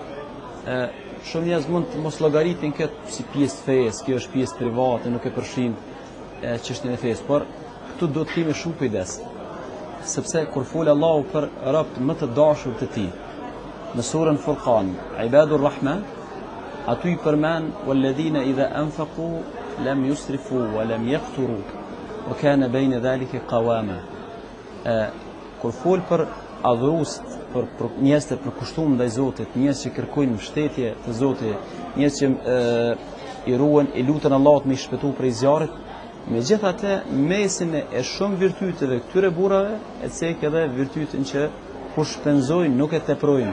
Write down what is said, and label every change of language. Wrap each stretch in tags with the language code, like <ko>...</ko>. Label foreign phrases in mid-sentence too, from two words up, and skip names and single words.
<sq>Shumë njerëz mund të mos llogaritin këtë si pjesë të fesë, kjo është pjesë private, nuk e përfshin çështjen e fesë, por këtu do të kemi shumë kujdes. Sepse kur fol Allahu për robët më të dashur të tij, në surën Furqan,</sq> <ar>عباد الرحمن,</ar> <sq>aty i përmend:</sq> <ar>"والذين إذا أنفقوا لم يسرفوا ولم يقتروا وكان بين ذلك قواما."</ar> <sq>Kur fol për adhuruesit, për njerëz të përkushtuar ndaj Zotit, njerëz që kërkojnë mbështetje të Zotit, njerëz që i ruan, i lutën Allahut me i shpëtu prej zjarrit, megjithatë mesin e shumë virtyteve këtyre burrave e cek edhe virtytin që kur shpenzojnë nuk e teprojnë.</sq>